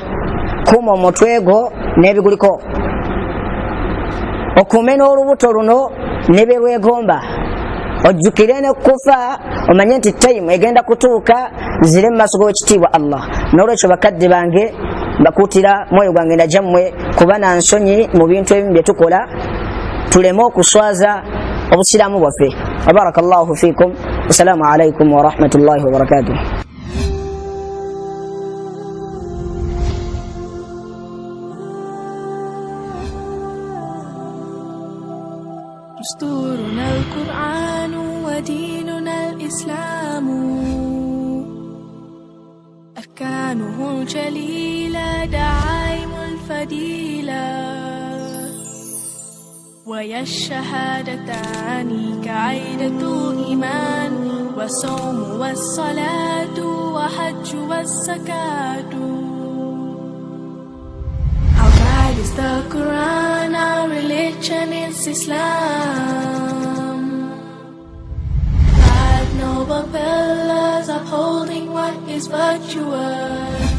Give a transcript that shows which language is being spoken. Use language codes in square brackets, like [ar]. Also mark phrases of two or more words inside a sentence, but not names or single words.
[lg] Kuuma omutwe gwo n'ebiguliko, okuume n'olubuto luno ne bye lwegomba, ojjukire ne kufa, omanye nti time egenda kutuuka, zire mu maaso g'ekitiibwa Allah. N'olwekyo bakadde bange mbakuutira mwoyo gwange na gyammwe kuba na nsonyi mu bintu ebimu bye tukola, tuleme okuswaza obusiraamu bwaffe. [ar] بارك الله فيكم. السلام عليكم ورحمة الله وبركاته. دستورنا القرآن وديننا الإسلام، أركانه الجليلة دعائم الفضيلة، ويا الشهادتان كعيدة إيمان، والصوم والصلاة وحج والزكاة. [en] Our guide is the Quran, our religion is Islam. Five noble pillars upholding what is virtuous.